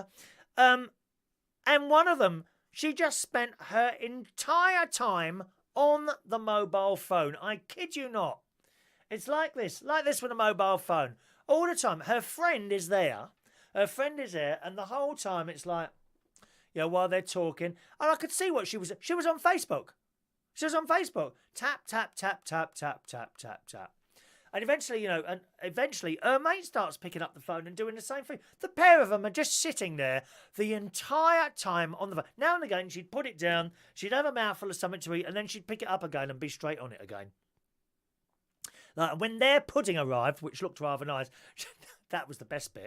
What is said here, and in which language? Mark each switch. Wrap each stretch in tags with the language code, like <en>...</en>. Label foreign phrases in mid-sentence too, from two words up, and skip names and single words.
<en>And one of them, she just spent her entire time on the mobile phone. I kid you not. It's like this with a mobile phone. All the time. Her friend is there. And the whole time it's like, you know, while they're talking. And I could see what she was on Facebook. She was on Facebook. Tap, tap, tap, tap, tap, tap, tap, tap. And eventually, her mate starts picking up the phone and doing the same thing. The pair of them are just sitting there the entire time on the phone. Now and again, she'd put it down, she'd have a mouthful of something to eat, and then she'd pick it up again and be straight on it again. Like when their pudding arrived, which looked rather nice, that was the best bit.</en>